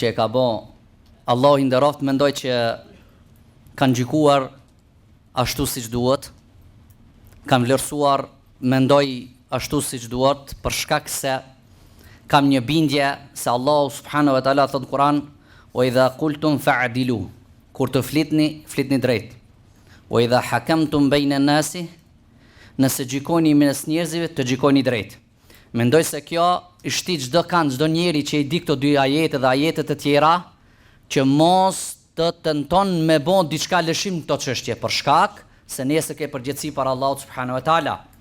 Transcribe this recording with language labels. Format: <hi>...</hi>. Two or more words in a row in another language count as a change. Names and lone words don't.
<sq>e ka bo Allah i nderoft, mendoj që kanë gjykuar ashtu siç duhet, kanë vlerësuar, mendoj ashtu siç duhet, për shkak se kam një bindje se Allahu</sq> <ar>سبحانه وتعالى</ar> <sq>thot në Kur'an:</sq> <ar>"وإذا قلتم فاعدلوا",</ar> <sq>kur të flitni drejt.</sq> <ar>"وإذا حكمتم بين الناس",</ar> <sq>nëse gjykoni mes njerëzve, të gjykoni drejt. Mendoj se kjo i shtit çdo njeri që i di këto dy ajete dhe ajete të tjera, që mos të tenton me bë diçka lëshim këto çështje, për shkak se nesër ke përgjegjësi para Allahut</sq> <ar>سبحانه وتعالى.</ar>